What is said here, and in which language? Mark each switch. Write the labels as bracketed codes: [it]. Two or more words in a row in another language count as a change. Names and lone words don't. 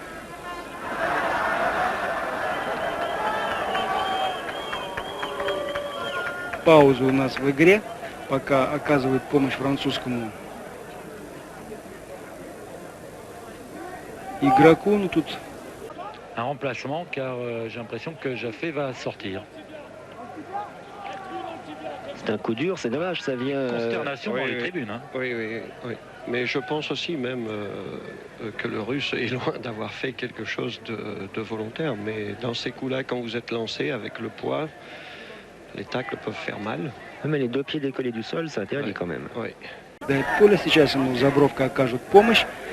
[ru] Пауза у нас в игре, пока оказывают помощь французскому игроку. Ну тут [fr] un remplacement car j'ai l'impression que Jaffé va sortir. C'est un coup dur, c'est dommage, ça vient... Consternation dans les tribunes. Hein. Oui. Mais je pense aussi même que le Russe est loin d'avoir fait quelque chose de volontaire. Mais dans ces coups-là, quand vous êtes lancé avec le poids, les tacles peuvent faire mal. Mais les deux pieds décollés du sol, c'est interdit quand même. Oui. [ru] Поле сейчас ему Забровка окажут помощь.